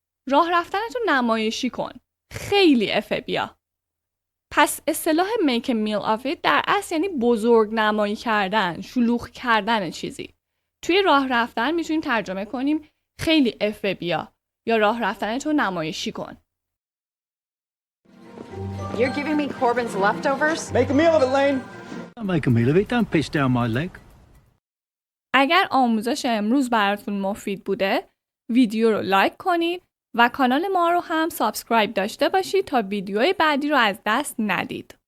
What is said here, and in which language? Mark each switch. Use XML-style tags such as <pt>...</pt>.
<fa>راه رفتنتو نمایشی کن. خیلی افه بیا. پس اصطلاح</fa> <en>make a meal of it</en> <fa>در اصل یعنی بزرگ نمایی کردن، شلوغ کردن چیزی. توی راه رفتن میتونیم ترجمه کنیم خیلی افه بیا یا راه رفتنتو نمایشی کن.</fa> <en>You're giving me Corbin's leftovers? Make a meal of it, Lane. Don't make a meal of it. Don't piss down my leg.</en> <fa>اگر آموزش امروز براتون مفید بوده، ویدیو رو لایک کنید و کانال ما رو هم سابسکرایب داشته باشید تا ویدیوهای بعدی رو از دست ندید.</fa>